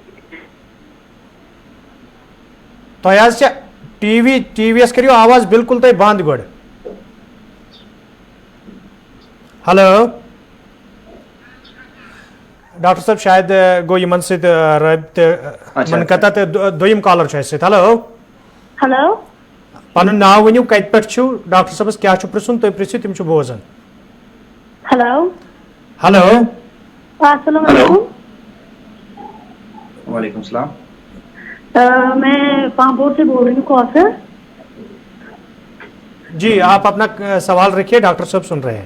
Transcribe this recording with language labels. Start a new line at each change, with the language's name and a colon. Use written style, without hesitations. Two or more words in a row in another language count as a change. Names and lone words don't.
Kashmiri: तुम टीवी करो आवाज बिल्कुल तुम बंद गो। हेलो डॉक्टर साहब शायद गो इन सबित मनकता तो दोम कॉलर हेलो हेलो पन नाव वनियो कत पे डॉक्टर साहबस क्या पृछुन तुम पृछो तिम बोजन। हेलो हेलो
Hindi: अस्सलाम वालेकुम। वालेकुम सलाम। मैं पांपोर से बोल रही हूँ कौसर। जी आप अपना सवाल रखिए डॉक्टर साहब सुन रहे हैं।